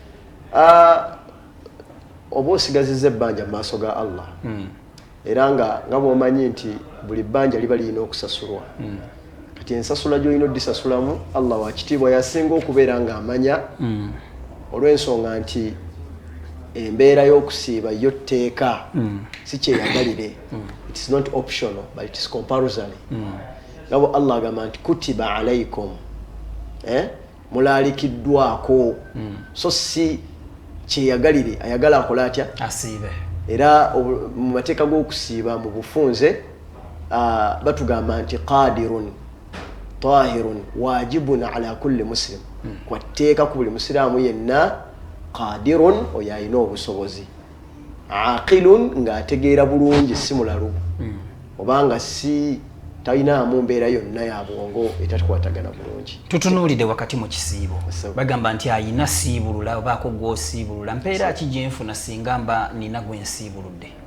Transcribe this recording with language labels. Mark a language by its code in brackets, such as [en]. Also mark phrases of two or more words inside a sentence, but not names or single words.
[lg] Oba osigazizza ebbanja mu maaso ga Allah era nga bw'omanyi nti buli bbanja liba lirina okusasulwa. Kati ensasula gy'olina oddisasulamu Allah wa kitiibwa yasinga okubeera ng'amanya olw'ensonga nti embeera y'okusiiba yo tteeka si kyeyagalire. [en] It is not optional but it is compulsory. [lg] Ngabo Allah agamba nti [ar] كتب عليكم [lg] mulaalikiddwako so si kyeyagalire ayagala akola atya asiibe. Era mu mateeka g'okusiiba mu bufunze batugamba nti [ar] قادر طاهر واجب على كل مسلم. [lg] Kwatteeka ku buli musiraamu yenna qadirun oyo alina obusobozi, aqilun ng'ategeera bulungi si mulalu obanga si talinamu mbeera yonna ya bwongo etatukwatagana bulungi. Tutunuulire wakati mu kisiibo bagamba nti ayina siibulula obaako gw'osiibulula mpeera ki gye nfuna singa mba nina gwe nsiibuludde?